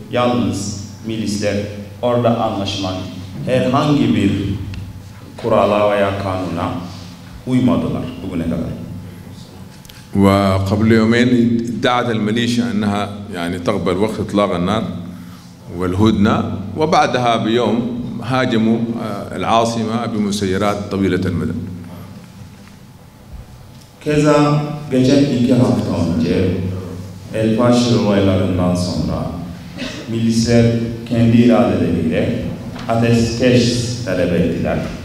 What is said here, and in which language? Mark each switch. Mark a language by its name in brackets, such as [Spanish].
[Turkish] Yalnız milisler orada anlaşmak herhangi bir kurala veya kanuna uymadılar bugüne kadar. [Arabic] وقبل يومين ادعت الميليشيا أنها يعني تقبل وقف إطلاق النار والهدنة، وبعدها بيوم هاجموا العاصمة بمسيرات طويلة المدى. [Turkish] Keza geçen 2 hafta önce El Faşir olaylarından sonra milisler kendi iradeleriyle ateşkes talep ettiler